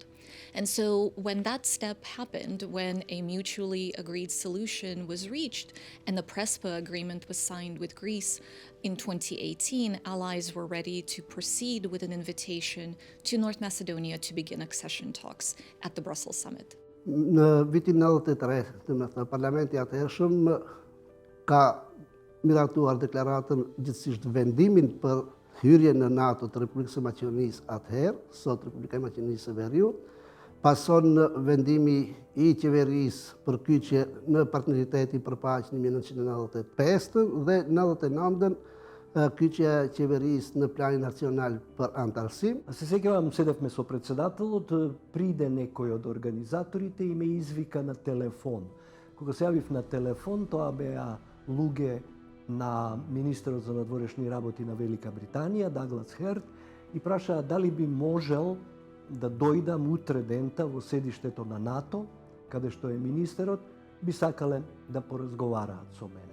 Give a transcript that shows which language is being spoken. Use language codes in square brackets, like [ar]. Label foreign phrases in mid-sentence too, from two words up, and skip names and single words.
[en] And so when that step happened, when a mutually agreed solution was reached and the Prespa agreement was signed with Greece in 2018, allies were ready to proceed with an invitation to North Macedonia to begin accession talks at the Brussels summit. [sq] Në vitin 93, në parlamenti atëhershëm ka miratuar deklaratën gjithësisht vendimin për hyrje në NATO të Republikës së Maqedonisë atëherë, sot Republika e Maqedonisë së Veriut, pason vendimi i qeverisë për kyçje në partneritetin për paqe në 1995 dhe 99 kyçja e qeverisë në planin nacional për antarësim. [mk] Се сеќавам, седевме со председателот, приде некој од организаторите и ме извика на телефон. Кога се јавив на телефон, тоа беа луѓе на министерот за надворешни работи на Велика Британија, Даглас Херт, и прашаа дали би можел да дојдам утре дента во седиштето на НАТО, каде што е министерот, би сакале да поразговараат со мене.